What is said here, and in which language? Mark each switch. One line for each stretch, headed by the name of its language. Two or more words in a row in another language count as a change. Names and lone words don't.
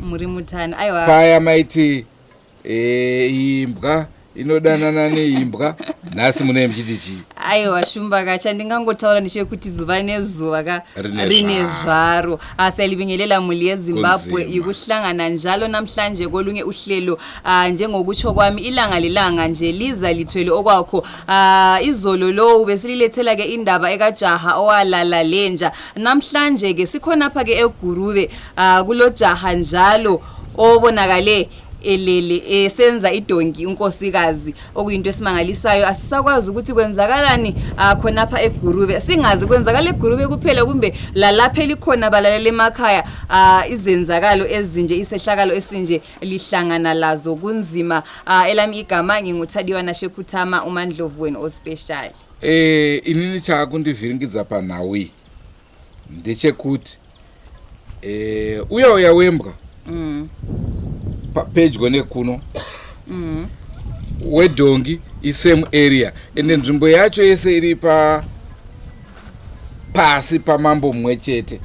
Shona: Muri Mutani. Aiwa. Paya maiti imbwa inodanana neimbwa. Nhasi mune muchiti chii? Aiwa Shumba kacha ndingangotaura ndechekuti zuva nezuva ka rine zvaro.
North Ndebele: Asiyalibingelela muli yeZimbabwe ikuhlangana njalo namhlanje kolunye uhlelo njengokutsho kwami ilanga lelanga nje liza lithwele okwakho. Izolo lo besililethela ke indaba ekajaha owalala lenja. Namhlanje ke sikhona pha ke eGuruve kulo jaha njalo obonakale elele esenza idongi unkosikazi okuyinto esimangalisayo. Asisakwazi ukuthi kwenzakalani khona pha eGuruve, singazi kwenzakala eGuruve kuphela kumbe lalapha likhona balalele emakhaya izenzakalo ezinje isehlakalo esinje lihlangana lazo kunzima. Elami igama nginguThadiwa Shekuthama uMandlovu wenu ospecial.
Shona: Inini chakundivhiringidza panhawi ndechekuti uya wembwa pedyo nekuno wedhongi
English: isame area
Shona: ende nzvimbo yacho yese iri pasi pamambo mumwe chete.